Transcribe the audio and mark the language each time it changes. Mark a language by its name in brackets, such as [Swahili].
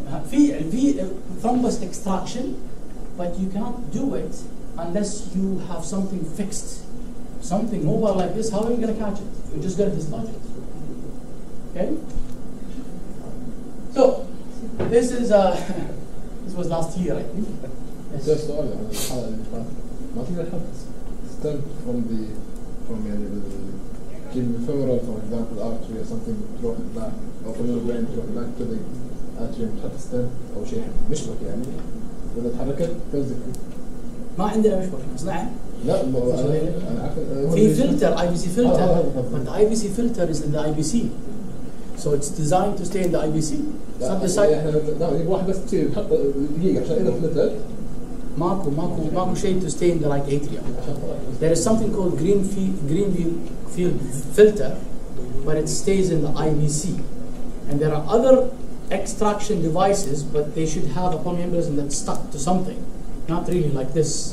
[English] في thrombus extraction, but you cannot do it unless you have something fixed, something mobile like this. How are you going to catch it? You're just going to dislodge it. Okay. So this is this was last year, I think. [Arabic] ده السؤال يعني الحلقة اللي فاتت ما تقدر تحط [English] stem from [Arabic] يعني [English] femoral, for example, artery or something [Arabic] تروح back أو [English] from the brain [Arabic] تروح [English] back to the atrium [Arabic] تحط stem أو شيء مشبك يعني وإذا تحركت تلزق. ما عندنا مشبك نصنعه. لا أنا عارف. [English] في filter IVC filter, but the IVC filter is in the IVC, so it's designed to stay in the IVC. [Arabic] لا واحد بس تصير تحط دقيقة عشان إذا فلتت. ماكو شيء [English] to stay in the right atrium. There is something called green field filter, but it stays in the IVC. And there are other extraction devices, but they should have a pulmonary embolism that's stuck to something, not really like this.